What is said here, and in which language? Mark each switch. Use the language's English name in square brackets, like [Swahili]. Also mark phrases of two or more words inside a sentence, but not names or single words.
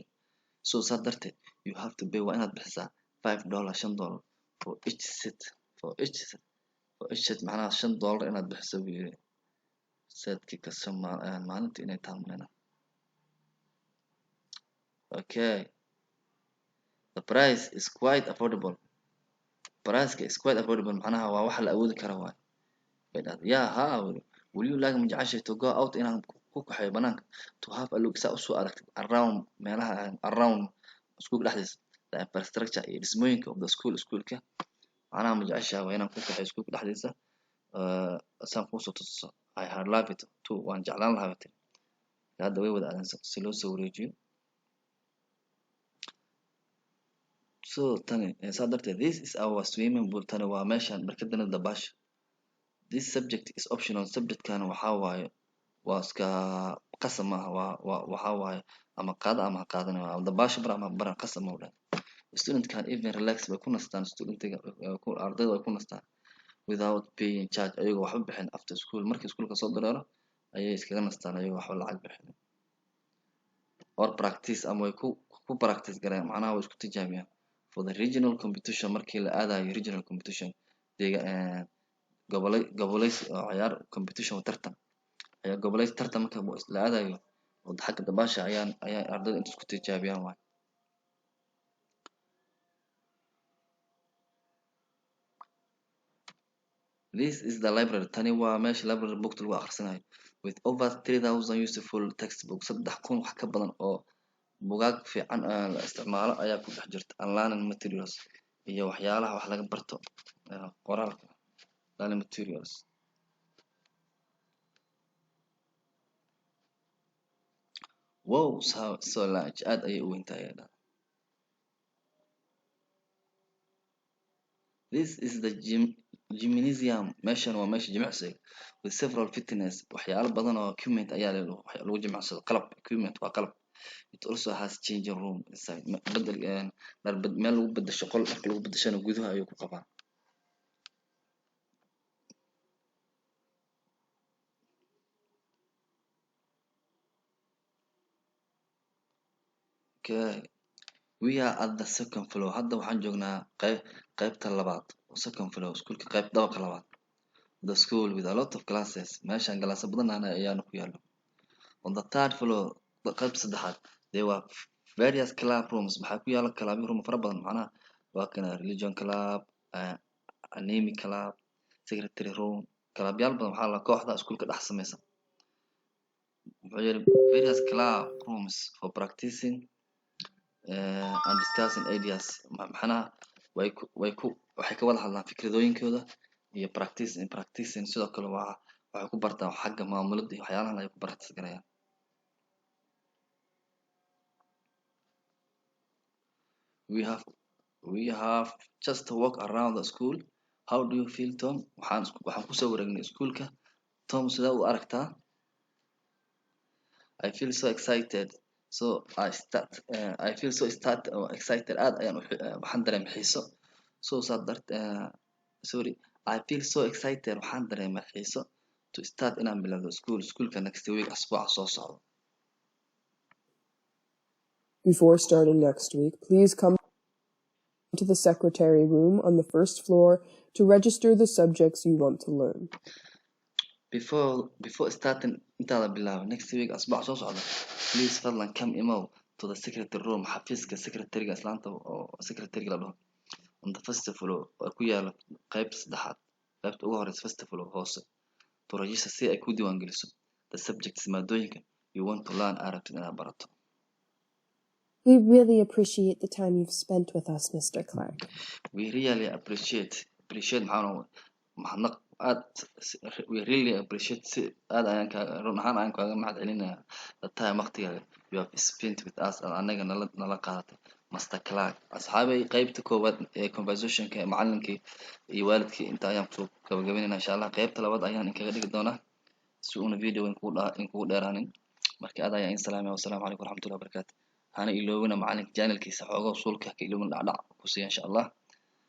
[Somali] so saa darteed [English] you have to pay [Somali] waa inaad bixisaa $5 $5 [English] for each set [Somali] macnaha $5 inaad bixiso buu yiri setkii kasta maalintii inay tahay. [English] okay, the price is quite affordable. price is quite affordable [Somali] macnaha waa wax la awoodi karo waay. [English] yeah ha will you like [Somali] majacashay [English] to go out [Somali] inaan ku kaxeeyo banaanka [English] to have a look [Somali] saa usoo aragtid around meelaha [English] around school [Somali] dhexdiisa [English] the infrastructure [Somali] iyo dhismooyinka [English] of the schoolka [Somali] macnaha majacashaa waa inaan ku kaxeeyo schoolka dhexdiisa saan kusoo tuso. [English] I had love it too, [Somali] waan jeclaan lahaa tiri. hadda way wada aadan si loo soo wareejiyo. [English] so [Somali] tani saa darteed [English] this is our swimming pool, [Somali] tani waa meeshaan barkadana dabaasha. [English] this subject is optional, [Somali] subjectkana waxaa waaye waa iska qasab maaha waxaa waaye ama qaada ama qaadana dabaasha bar ama baran qasab ma dhahay. [English] student can even relax [Somali] way ku nastaan ardayda way ku nastaan [English] without paying charge [Somali] ayagoo waxba bixin [English] after school. [Somali] markii iskuulka soo dareero ayay iskaga nastaan ayagoo waxba lacag bixin [English] or practice [Somali] ama way ku practice gareen macnaha way isku tijaabiyaan [English] for the regional competition. [Somali] markii la aadayo [English] regional competition [Somali] goboleys ciyaar competition tartan ayaa goboleys tartan marka la aadayo oo xagga dabaasha ayaa ardayda inta isku tijaabiyaan waay. [English] This is the library. [Somali] Tani waa meesha library bookta lagu akhrisanayo. [English] With over 3000 useful textbooks. [Somali] 3,000 wax ka badan oo buugaag fiican la isticmaalo ayaa ku dhex jirta. [English] And learning materials [Somali] iyo waxyaalaha wax laga barto qoraalka. [English] Learning materials. Wow, so large. [Somali] Aad ayay u weyn tahay. [English] This is the gymnasium. [Somali] Meeshan waa meesha jimicsiga. [English] With several fitness [Somali] waxyaalo badan oo equipment ayaa lagu jimicsado. Qalab equipment waa qalab. [English] It also has changing room inside. [Somali] Meel lagu bedesho qol marka lagu bedeshana gudaha ayuu ku qabaa. Okay. [English] We are at the second floor. [Somali] Hadda waxaan joognaa qaybta labaad. [English] Second floor. [Somali] Iskuulka qayb dabaqa labaad. [English] The school with a lot of classes. [Somali] Meeshan galaasyo badan ayaana ku yaalo. [English] On the third floor, [Somali] qaybta saddexaad, [English] there were various club rooms. [Somali] Maxaa ku yaala [English] club room [Somali] fara badan macnaha waa kana [English] religion club, anatomy club, secretary room, [Somali] clubyaal badan waxaa la kooxda iskuulka dhex samaysan. Wuxuu yiri [English] various club rooms for practicing and discussing ideas. [Somali] Maxana waxay ka wada hadlaan fikradooyinkooda iyo practicing sidoo kale waxay ku bartaan xagga maamulada iyo waxyaalahan ay ku practice garayaan. [English] We have just to walk around the school. How do you feel, Tom? [Somali] waxaan ku soo wareegnay iskuulka. Tom, sida u aragtaa? [English] I feel so excited. I feel so excited. [Somali] Aad ayaan waxaan dareemay xiiso. [English] Sorry. I feel so excited. [Somali] Waxaan dareemay xiiso [English] to start [Somali] inaan bilowdo schoolka [English] next week [Somali] asbuuca soo socdo. [English] Before starting next week, please come to the secretary room on the first floor to register the subjects you want to learn. Before starting [Somali] intaada bilaabo [English] next week [Somali] asbuuca soo socda, please fadlan [English] come email to the secretary room [Somali] xafiiska secretary-ga islaanta oo secretary-ga la dhaho. [English] On the first floor [Somali] oo ku yaala qaybta saddexaad, qaybta ugu horeysa [English] first floor [Somali] hoose, [English] to register [Somali] si ay ku diiwaan geliso [English] the subjects [Somali] maadooyinka [English] you want to learn [Somali] arabtid inaad barato. [English] We really appreciate the time you've spent with us, Mr. Clark. We really appreciate [Somali] mahadnaq aad [English] we really appreciate [Somali] aad ayaan run ahaan ayaan kaaga mahad celinayaa [English] the time [Somali] waqtiga [English] you have spent with us [Somali] anaga nala qaadatay Mr. Clark. Asxaabay qaybta koowaad ee conversationka macallinkii iyo waalidkii inta ayaan kusoo gabagabeynayna [Arabic] insha Allah. [Somali] Qaybta labaad ayaan inkaga dhigi doonaa si uuna video inkugu dheeraanin. Marka aad ayaan salaamay. [Arabic] Wassalaamu calaykum waraxmatullahi wabarakaatuh. [Somali] hana iloobina macalinka channelkiisa xoogaa usulka ka iloobin dhacdhac ku siiya [Arabic] insha Allah.